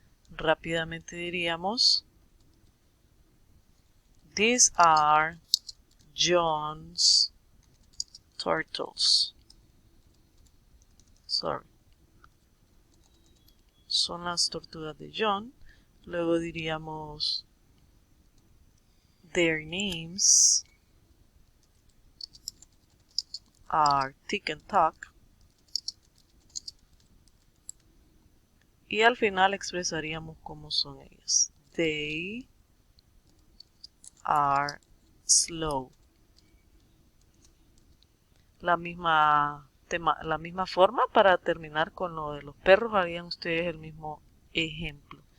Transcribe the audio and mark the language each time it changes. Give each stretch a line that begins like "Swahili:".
Spanish: Rápidamente diríamos:
English: These are John's turtles.
Spanish: Son las tortugas de John. Luego diríamos
English: their names are Tick and Tock.
Spanish: Y al final expresaríamos cómo son ellas.
English: They are slow.
Spanish: La misma forma para terminar con lo de los perros, harían ustedes el mismo ejemplo.